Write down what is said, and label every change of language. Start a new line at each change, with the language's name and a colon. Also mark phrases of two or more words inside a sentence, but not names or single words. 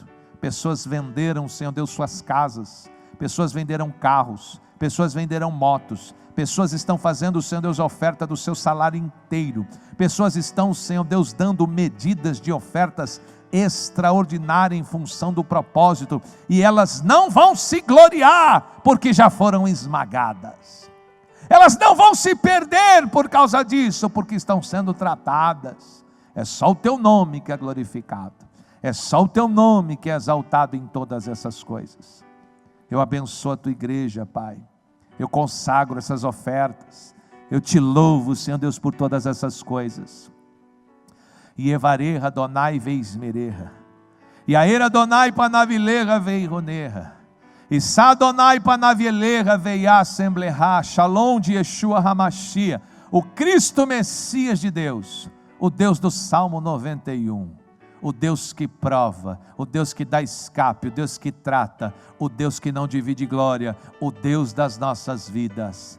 Portuguese: Pessoas venderam, Senhor Deus, suas casas, pessoas venderam carros, pessoas venderam motos, pessoas estão fazendo, Senhor Deus, a oferta do seu salário inteiro, pessoas estão, Senhor Deus, dando medidas de ofertas extraordinárias em função do propósito, e elas não vão se gloriar, porque já foram esmagadas, elas não vão se perder por causa disso, porque estão sendo tratadas. É só o teu nome que é glorificado, é só o teu nome que é exaltado em todas essas coisas. Eu abençoo a tua igreja, Pai, eu consagro essas ofertas, eu te louvo, Senhor Deus, por todas essas coisas. E evareja Adonai veismereja, e aera Adonai panavileja veironeja, e sa Adonai panavileja veia assembleja, Shalom de Yeshua Hamashia, o Cristo Messias de Deus, o Deus do Salmo 91, o Deus que prova, o Deus que dá escape, o Deus que trata, o Deus que não divide glória, o Deus das nossas vidas.